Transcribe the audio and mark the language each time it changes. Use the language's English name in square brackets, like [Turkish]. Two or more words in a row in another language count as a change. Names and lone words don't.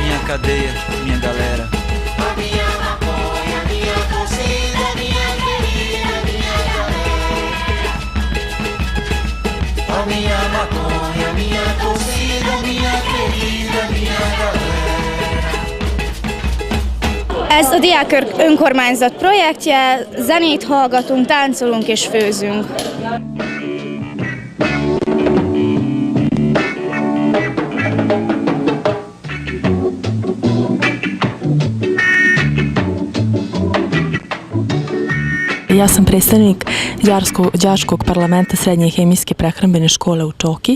[Portuguese] Minha cadeia, minha galera. A minha maconha, minha torcida, minha querida, minha galera. A minha maconha, minha torcida, minha querida, minha galera. [Hungarian] Ez a Diákkör önkormányzat projektje, zenét hallgatunk, táncolunk és főzünk. [Serbian] Ja sam predstavnik đačkog parlamenta Srednje hemijske prehrambene škole u Čoki.